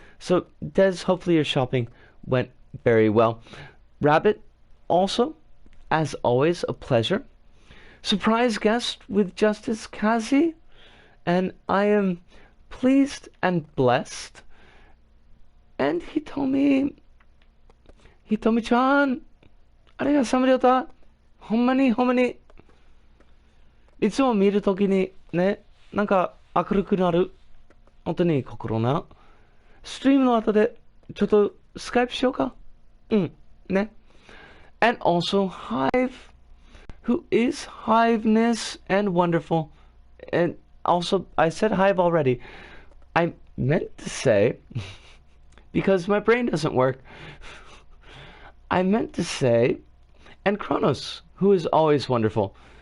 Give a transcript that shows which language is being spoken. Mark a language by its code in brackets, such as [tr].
[en] So, Des, hopefully your shopping went very well. Rabbit, also, as always, a pleasure. Surprise guest with Justice Kazi, and I am pleased and blessed. And he told me, Chan, [ja] ありがとうございました。ほんまに、いつも見るときにね、なんか明るくなる。本当に心な。ストリームの後でちょっとスカイプしようか。ね。 [en] And also Hive, who is Hiveness and wonderful. And also, I said Hive already. I meant to say, because my brain doesn't work, I meant to say, and Kronos, who is always wonderful.